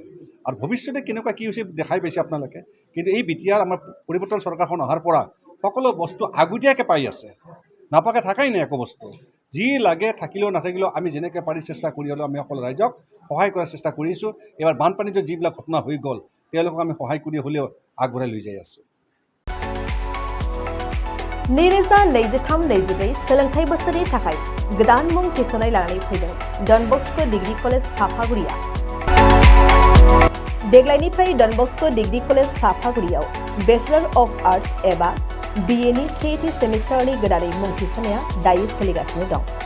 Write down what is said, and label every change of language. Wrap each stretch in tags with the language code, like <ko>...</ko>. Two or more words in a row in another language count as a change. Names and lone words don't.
<as>আৰু ভৱিষ্যতে কেনেকুৱা কি হৈছে দেখাই পাইছে আপোনালোকে। কিন্তু এই Btr আমাৰ পৰিৱৰ্তন চৰকাৰখন অহাৰ পৰা সকলো বস্তু আগতীয়াকৈ পাই আছে, নাপাকে থাকাই নাই একো বস্তু। যি লাগে থাকিলেও নাথাকিলেও আমি যেনেকৈ পাৰি চেষ্টা কৰি হ'লেও আমি সকলো ৰাইজক সহায় কৰাৰ চেষ্টা কৰিছোঁ। এইবাৰ বানপানীটো যিবিলাক ঘটনা হৈ গ'ল তেওঁলোকক আমি সহায় কৰি হ'লেও আগবঢ়াই লৈ যাই আছোঁ।</as> <brx>2023-24 सोलोंथाइ बोसोरनि थाखाय गोदान मुं थिसननाय लानानै फैदों डन बस्को डिग्री कलेज साफागुरिया। देग्लायनिफ्राय डन बस्को डिग्री कलेज साफागुरियाव</brx> <en>Bachelor of Arts</en> <brx>एबा BA नि सेथि सेमिस्टारनि गोदानै मुं थिसननाया दायो सोलिगासिनो दं।</brx>